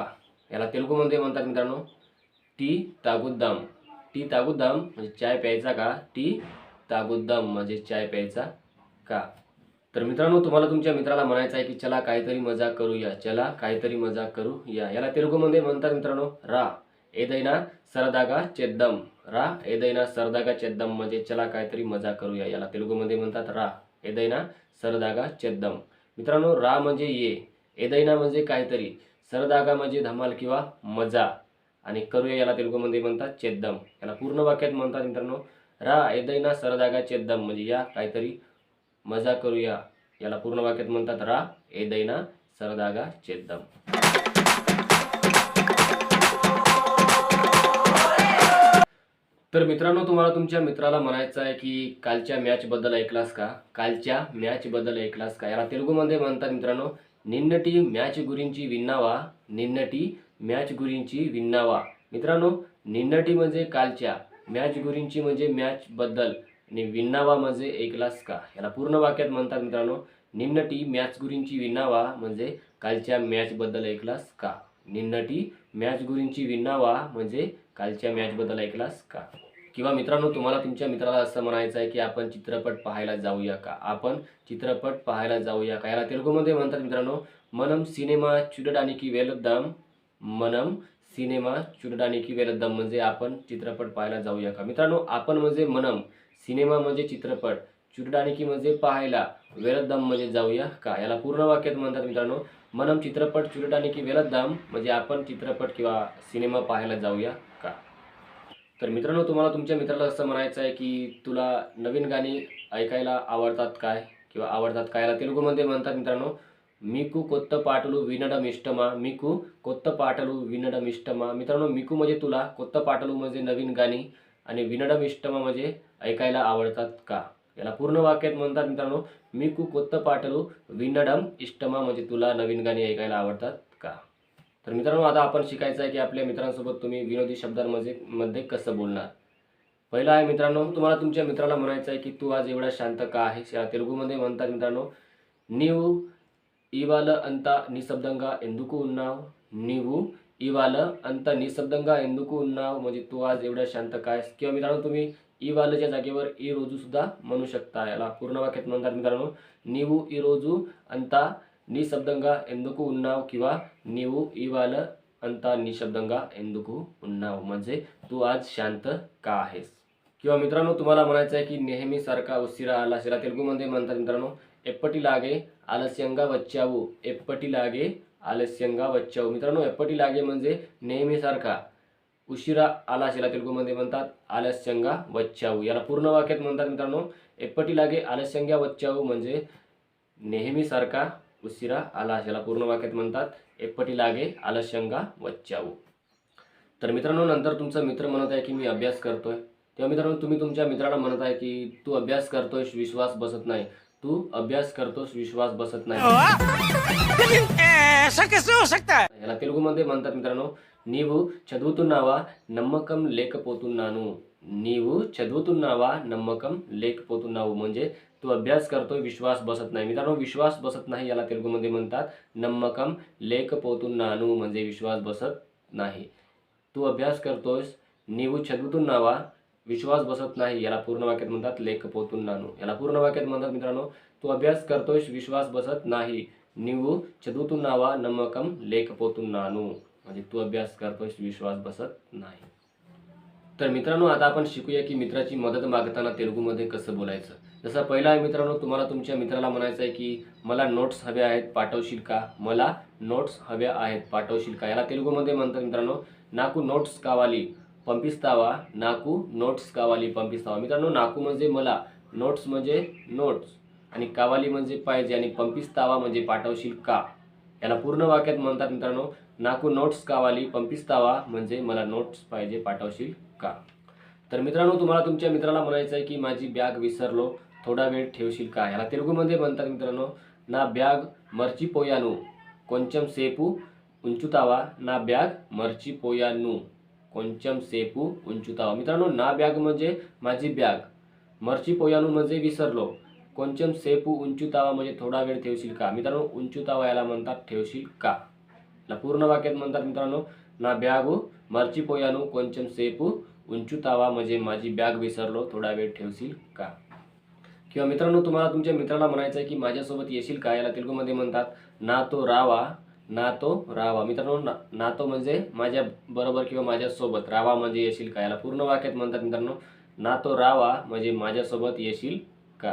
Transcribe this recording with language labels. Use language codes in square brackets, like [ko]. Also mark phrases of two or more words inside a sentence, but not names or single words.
[mr] याला तेलुगूमध्ये म्हणतात मित्रांनो [te] టీ తాగుదాం. టీ తాగుదాం [mr] म्हणजे चाय प्यायचा का. [te] టీ తాగుదాం [mr] म्हणजे चाय प्यायचा का. तर मित्रांनो, तुम्हाला तुमच्या मित्राला म्हणायचं आहे की चला काहीतरी मजा करूया. चला काहीतरी मजा करूया. याला तेलुगूमध्ये म्हणतात मित्रांनो [te] రా ఏదైనా సరదాగా చేద్దాం. రా ఏదైనా సరదాగా చేద్దాం [mr] म्हणजे चला काहीतरी मजा करूया. याला तेलुगूमध्ये म्हणतात [te] రా ఏదైనా సరదాగా చేద్దాం. [mr] मित्रांनो, रा म्हणजे ये, ఏదైనా म्हणजे काहीतरी, सरदागा म्हणजे धमाल किंवा मजा आणि करूया याला तेलुगूमध्ये म्हणतात चेद्दम. याला पूर्ण वाक्यात म्हणतात मित्रांनो [te] రా ఏదైనా సరదాగా చేద్దాం [mr] म्हणजे या काहीतरी मजा करूया. याला पूर्ण वाक्यात म्हणतात [te] రా ఏదైనా సరదాగా చేద్దాం. [mr] तर मित्रांनो, तुम्हाला तुमच्या मित्राला म्हणायचं आहे की कालच्या मॅचबद्दल ऐकलास का. कालच्या मॅचबद्दल ऐकलास का. याला तेलुगूमध्ये म्हणतात मित्रांनो [te] నిన్నటి మ్యాచ్ గురించి విన్నావా. నిన్నటి మ్యాచ్ గురించి విన్నావా. [mr] मित्रांनो, निन्नटी म्हणजे कालच्या, [te] మ్యాచ్ గురించి [mr] म्हणजे मॅच बद्दल आणि विन्नावा म्हणजे ऐकलास का. याला पूर्ण वाक्यात म्हणतात मित्रांनो [te] నిన్నటి మ్యాచ్ గురించి విన్నావా [mr] म्हणजे कालच्या मॅच बद्दल ऐकलास का. [te] నిన్నటి మ్యాచ్ గురించి విన్నావా [mr] म्हणजे कालच्या मॅच बद्दल ऐकलास का. किंवा मित्रांनो, तुम्हाला तुमच्या मित्राला असं म्हणायचं आहे की आपण चित्रपट पाहायला जाऊया का. आपण चित्रपट पाहायला जाऊया का. याला तेलुगूमध्ये म्हणतात मित्रांनो [te] మనం సినిమా చూడడానికి వెళ్దాం. మనం సినిమా చూడడానికి వెళ్దాం [mr] म्हणजे आपण चित्रपट पाहायला जाऊया का. मित्रांनो, आपण म्हणजे मनम, सिनेमा म्हणजे चित्रपट, చూడడానికి म्हणजे पाहायला, వెళ్దాం म्हणजे जाऊया का. याला पूर्ण वाक्यात म्हणतात मित्रांनो మనం चित्रपट [te] చూడడానికి వెళ్దాం [mr] म्हणजे आपण चित्रपट किंवा सिनेमा पाहायला जाऊया का. तर मित्रांनो, तुम्हाला तुमच्या मित्राला असं म्हणायचं आहे की तुला नवीन गाणी ऐकायला आवडतात काय किंवा आवडतात काय. याला तेलुगूमध्ये म्हणतात मित्रांनो [te] మీకు కొత్త పాటలు వినడం ఇష్టమా. మీకు కొత్త పాటలు వినడం ఇష్టమా. [mr] मित्रांनो, मिकू म्हणजे तुला, [te] కొత్త పాటలు [mr] म्हणजे नवीन गाणी आणि [te] వినడం ఇష్టమా [mr] म्हणजे ऐकायला आवडतात का. याला पूर्ण वाक्यात म्हणतात मित्रांनो, [te] మీకు కొత్త పాటలు వినడం ఇష్టమా, [mr] म्हणजे तुला नवीन गाणी ऐकायला आवडतात का. तर मित्रांनो आता आपण शिकायचं आहे की आपल्या मित्रांसोबत तुम्ही विनोदी शब्दांमध्ये कसं बोलणार. पहिला आहे मित्रांनो, तुम्हाला तुमच्या मित्राला म्हणायचं आहे की तू आज एवढा शांत का आहेस. या तेलुगूमध्ये म्हणतात मित्रांनो, [te] నీవు ఇవాళ అంత నిశ్శబ్దంగా ఎందుకు ఉన్నావు. నీవు ఇవాళ అంత నిశ్శబ్దంగా ఎందుకు ఉన్నావు, [mr] म्हणजे तू आज एवढा शांत काय. किंवा मित्रांनो तुम्ही इवालच्या जागेवर [te] ఈ రోజు [mr] सुद्धा म्हणू शकता. याला पूर्ण वाक्यात म्हणतात मित्रांनो, [te] నీవు ఈ రోజు అంత నిశ్శబ్దంగా ఎందుకు ఉన్నావు किंवा నీవు ఇవాళ అంత నిశ్శబ్దంగా ఎందుకు ఉన్నావు, [mr] म्हणजे तू आज शांत का आहेस. किंवा मित्रांनो तुम्हाला म्हणायचं आहे की नेहमीसारखा उशिरा आला. याला तेलुगूमध्ये म्हणतात मित्रांनो, [te] ఎప్పటిలాగే ఆలస్యంగా వచ్చావు. ఎప్పటిలాగే ఆలస్యంగా వచ్చావు. [mr] मित्रांनो ఎప్పటిలాగే म्हणजे नेहमीसारखा, उशिरा आला याला तेलुगूमध्ये म्हणतात [te] ఆలస్యంగా వచ్చావు. [mr] याला पूर्ण वाक्यात म्हणतात मित्रांनो, [te] ఎప్పటిలాగే ఆలస్యంగా వచ్చావు [mr] म्हणजे नेहमीसारखा उशिरा आला. याला पूर्ण वाक्यात म्हणतात [te] ఎప్పటిలాగే ఆలస్యంగా వచ్చావు. [mr] तर मित्रांनो नंतर तुमचा मित्र म्हणत आहे की मी अभ्यास करतोय. तेव्हा मित्रांनो तुम्ही तुमच्या मित्राला म्हणत आहे की तू अभ्यास करतोयस, विश्वास बसत नाही. तू अभ्यास करतोस, विश्वास बसत नाही. [hi] ऐसा कैसे हो सकता है. [mr] याला तेलुगूमध्ये म्हणतात मित्रांनो, [te] నీవు చదువుతున్నావా నమ్మకం లేకపోతున్నాను. నీవు చదువుతున్నావా నమ్మకం లేకపోతున్నావు, [mr] म्हणजे तू अभ्यास करतोय, विश्वास बसत नाही. मित्रांनो विश्वास बसत नाही याला तेलुगूमध्ये म्हणतात [te] నమ్మకం లేకపోతున్నాను, [mr] म्हणजे विश्वास बसत नाही. तू अभ्यास करतोयस, [te] నీవు చదువుతున్నావా, [mr] विश्वास बसत नाही, याला पूर्ण वाक्यात म्हणतात లేకపోతున్నాను. याला पूर्ण वाक्यात म्हणतात मित्रांनो, तू अभ्यास करतोयस, विश्वास बसत नाही. [te] నీవు చదువుతున్నావా నమ్మకం లేకపోతున్నాను, [mr] म्हणजे तू अभ्यास करतोयस, विश्वास बसत नाही. तर मित्रांनो आता आपण शिकूया की मित्राची मदत मागताना तेलुगूमध्ये कसं बोलायचं. जसं पहिला आहे मित्रांनो, तुम्हाला तुमच्या मित्राला म्हणायचं आहे की मला नोट्स हव्या आहेत, पाठवशील का. मला नोट्स हव्या आहेत, पाठवशील का. याला तेलुगूमध्ये म्हणतात मित्रांनो, [te] నాకు नोट्स కావాలి పంపిస్తావా. నాకు नोट्स కావాలి పంపిస్తావా. [mr] मित्रांनो नाकू म्हणजे मला, नोट्स म्हणजे नोट्स, आणि कावाली म्हणजे पाहिजे, आणि पंपिस्तावा म्हणजे पाठवशील का. याला पूर्ण वाक्यात म्हणतात मित्रांनो, [te] నాకు नोट्स కావాలి పంపిస్తావా, [mr] म्हणजे मला नोट्स पाहिजे, पाठवशील का. तर मित्रांनो तुम्हाला तुमच्या मित्राला म्हणायचं आहे की माझी बॅग विसरलो, थोडा वेळ ठेवशील का. याला तेलुगूमध्ये म्हणतात मित्रांनो, [te] నా బ్యాగ్ మర్చిపోయాను కొంచెం సేపు ఉంచుతావా. నా బ్యాగ్ మర్చిపోయాను కొంచెం సేపు ఉంచుతావా. [mr] मित्रांनो [te] నా బ్యాగ్ [mr] म्हणजे माझी बॅग, मर्चिपोयानु म्हणजे विसरलो, [te] కొంచెం సేపు ఉంచుతావా [mr] म्हणजे थोडा वेळ ठेवशील का. मित्रांनो ఉంచుతావా याला म्हणतात ठेवशील का. याला पूर्ण वाक्यात म्हणतात मित्रांनो, [te] నా బ్యాగు మర్చిపోయాను కొంచెం సేపు ఉంచుతావా [mr] म्हणजे माझी बॅग विसरलो, थोडा वेळ ठेवशील का. किंवा मित्रांनो तुम्हाला तुमच्या मित्राला म्हणायचं आहे की माझ्यासोबत येशील का. याला तेलुगूमध्ये म्हणतात [te] నాతో రావా, నాతో రావా. [mr] मित्रांनो नातो म्हणजे माझ्या बरोबर किंवा माझ्यासोबत, रावा म्हणजे येशील का. याला पूर्ण वाक्यात म्हणतात मित्रांनो, [te] నాతో రావా [mr] म्हणजे माझ्यासोबत येशील का.